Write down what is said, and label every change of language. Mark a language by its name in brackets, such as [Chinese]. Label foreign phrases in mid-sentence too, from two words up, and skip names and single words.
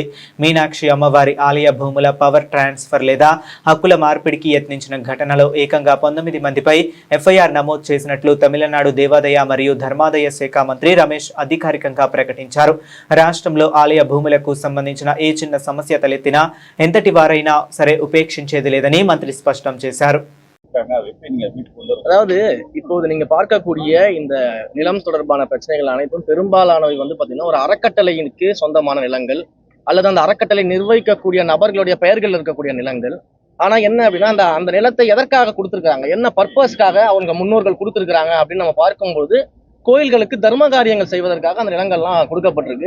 [Telugu] మీనాక్షి అమ్మవారి ఆలయ భూముల [English] power transfer [Telugu] లేదా హక్కుల మార్పిడికి యత్నించిన ఘటనలో ఏకంగా 19 మందిపై ఎఫ్ఐఆర్ నమోదు చేసినట్లు తమిళనాడు దేవాదాయ మరియు ధర్మాదాయ శాఖ మంత్రి రమేష్ అధికారికంగా ప్రకటించారు. రాష్ట్రంలో ఆలయ భూములకు సంబంధించిన ఏ చిన్న సమస్య తలెత్తినా ఎంతటి వారైనా సరే ఉపేక్షించేది లేదని మంత్రి స్పష్టం చేశారు. [Tamil] அதாவது இப்போது நீங்க பார்க்கக்கூடிய இந்த நிலம் தொடர்பான பிரச்சனைகள் அனைத்தும் பெரும்பாலானவை பாத்தீங்கன்னா ஒரு அறக்கட்டளைக்கு சொந்தமான நிலங்கள் அல்லது அந்த அறக்கட்டளை நிர்வகிக்கக்கூடிய நபர்களுடைய பெயர்கள் இருக்கக்கூடிய நிலங்கள். ஆனா என்ன அப்படின்னா அந்த நிலத்தை எதற்காக கொடுத்துருக்காங்க, என்ன பர்பஸ்க்காக அவங்க முன்னோர்கள் கொடுத்துருக்காங்க அப்படின்னு நம்ம பார்க்கும்போது கோயில்களுக்கு தர்ம காரியங்கள் செய்வதற்காக அந்த நிலங்கள்லாம் கொடுக்கப்பட்டிருக்கு.